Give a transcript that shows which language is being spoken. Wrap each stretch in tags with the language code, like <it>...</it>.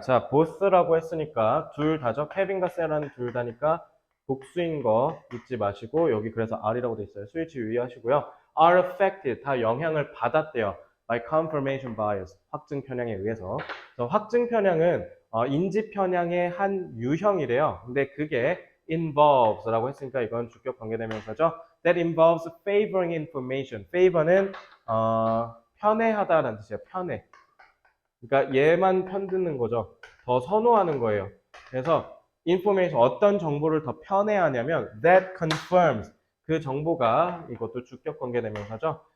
<ko>자, both라고 했으니까 둘 다죠. 케빈과 세라는 둘 다니까 복수인 거 잊지 마시고 여기 그래서 R이라고 돼 있어요. 스위치 유의하시고요.</ko> <en>Are affected.</en> <ko>다 영향을 받았대요.</ko> <en>By confirmation bias.</en> <ko>확증 편향에 의해서. 확증 편향은 인지 편향의 한 유형이래요. 근데 그게 involves라고 했으니까 이건 주격 관계대명사죠.</ko> <en>That involves favoring information.</en> <ko>favor는 편애하다라는 뜻이에요. 편애. 그러니까 얘만 편드는 거죠. 더 선호하는 거예요. 그래서 information 어떤 정보를 더 편애하냐면</ko> <en>that confirms</en> <ko>그 정보가 이것도 주격 관계대명사죠.</ko>